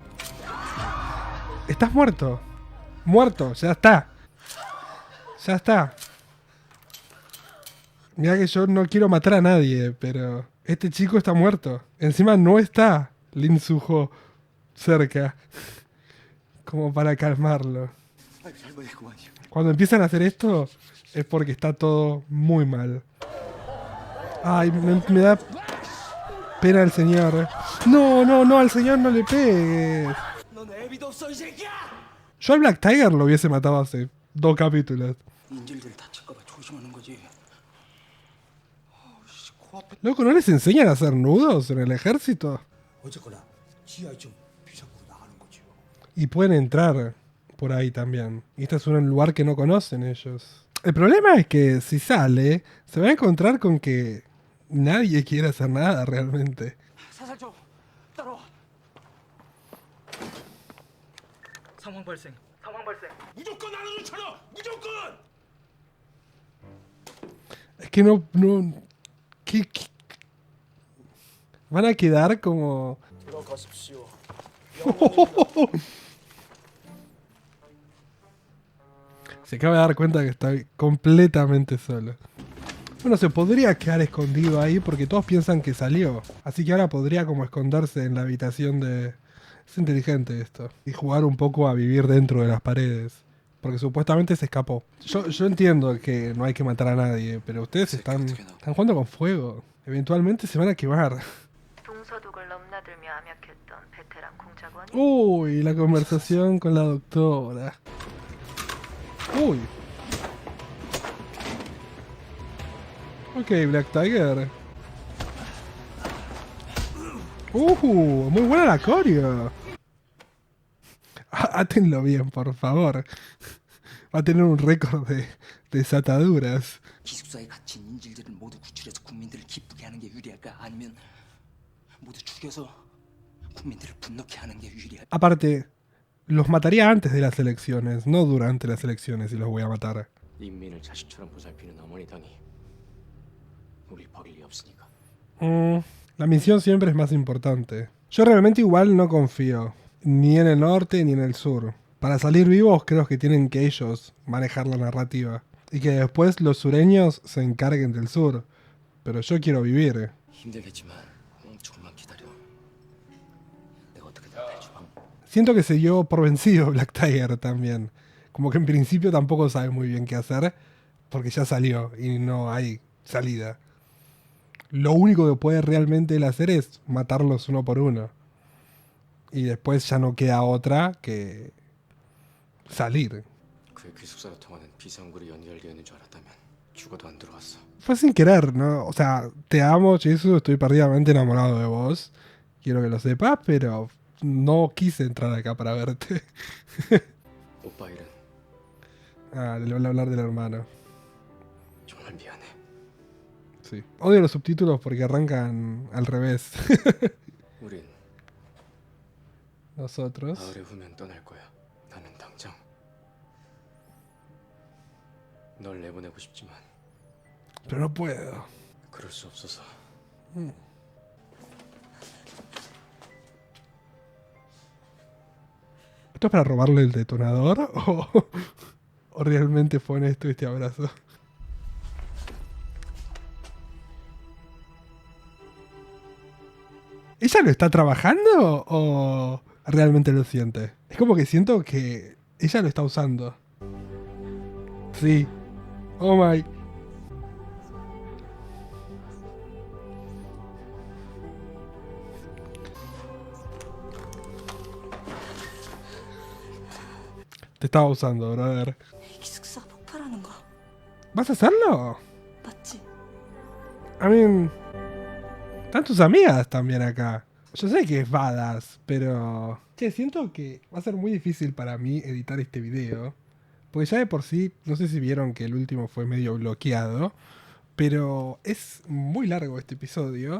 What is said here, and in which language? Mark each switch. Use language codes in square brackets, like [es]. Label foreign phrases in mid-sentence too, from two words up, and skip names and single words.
[es] Estás muerto. Muerto, ya está. Ya está. Mira que yo no quiero matar a nadie, pero este chico está muerto. Encima no está Lin Suho cerca. Como para calmarlo. [ko] 아이, 잘못했구만요. [es] Cuando empiezan a hacer esto es porque está todo muy mal. Ay, me da pena el señor. No, no, no, al señor no le pegues. [ko] 넌 애비도 없어 이 새끼야! [es] Yo al Black Tiger lo hubiese matado hace 2 capítulos. [ko] 인질들 다칠까봐 조심하는 거지. 씨, 코앞에 [es] Loco, ¿no les enseñan a hacer nudos en el ejército? [ko] 어쨌거나 지하에 좀 비상구로 나가는 거지. [es] Y pueden entrar por ahí también. Y este es un lugar que no conocen ellos. El problema es que si sale, se va a encontrar con que nadie quiere hacer nada realmente. [ko] 사살 좀 따라와. 상황 발생. 무조건 안으로 쳐라. 무조건. [es] Es que no... ¿Qué? Van a quedar como... [ko] 들어가십시오. [es] Se acaba de dar cuenta que está completamente solo. Bueno, se podría quedar escondido ahí porque todos piensan que salió. Así que ahora podría como esconderse en la habitación de... Es inteligente esto. Y jugar un poco a vivir dentro de las paredes. Porque supuestamente se escapó. Yo entiendo que no hay que matar a nadie, pero ustedes están jugando con fuego. Eventualmente se van a quemar. [ko] 동서독을 넘나들며 암약했던 베테랑 공작원이 [es] Uy, la conversación con la doctora. Uy. Ok, Black Tiger. Muy buena la coreo. Átenlo bien, por favor. Va a tener un récord de desataduras. [ko] 기숙사에 갇힌 인질들을 모두 구출해서 국민들을 기쁘게 하는 게 유리할까? 아니면 모두 죽여서 국민들을 분노케 하는 게 유리할까? [es] Aparte, los mataría antes de las elecciones, no durante las elecciones, y los voy a matar. [ko] 인민을 자식처럼 보살피는 어머니 당이 우리 버릴 리 없으니까. [es] La misión siempre es más importante. Yo realmente igual no confío, ni en el norte ni en el sur. Para salir vivos creo que tienen que ellos manejar la narrativa. y que después los sureños se encarguen del sur. Pero yo quiero vivir. [ko] 힘들겠지만 조금만 기다려. 내가 어떻게든 해줘. [es] Siento que se dio por vencido Black Tiger también. Como que en principio tampoco sabe muy bien qué hacer, porque ya salió y no hay salida. Lo único que puede realmente él hacer es matarlos uno por uno. Y después ya no queda otra que salir. [ko] 그의 기숙사로 통하는 비상구리 연결되어 줄 알았다면 죽어도 안 들어왔어. [es] Fue sin querer, ¿no? O sea, te amo, Chisu, estoy perdidamente enamorado de vos. Quiero que lo sepas, pero no quise entrar acá para verte. [ko] 오빠 일은 [es] Ah, le voy a hablar del hermano. [ko] 정말 미안해. [es] Sí. Odio los subtítulos porque arrancan al revés. [ko] 우린 [es] Nosotros. [ko] 가을에 후면 떠날 거야. 나는 당장 널 내보내고 싶지만 [es] Pero no puedo. [ko] 그럴 수 없어서. [es] ¿Esto es para robarle el detonador? ¿O realmente fue honesto este abrazo? ¿Ella lo está trabajando o realmente lo siente? Es como que siento que ella lo está usando. Sí. [en] Oh my. [es] Te estaba usando, brother. [ko] 이 기숙사 폭발하는 거 [es] ¿Vas a hacerlo? [ko] 맞지? [en] I mean, [es] están tus amigas también acá. Yo sé que es badass, pero... Che, siento que va a ser muy difícil para mí editar este video. Porque ya de por sí, no sé si vieron que el último fue medio bloqueado. Pero es muy largo este episodio.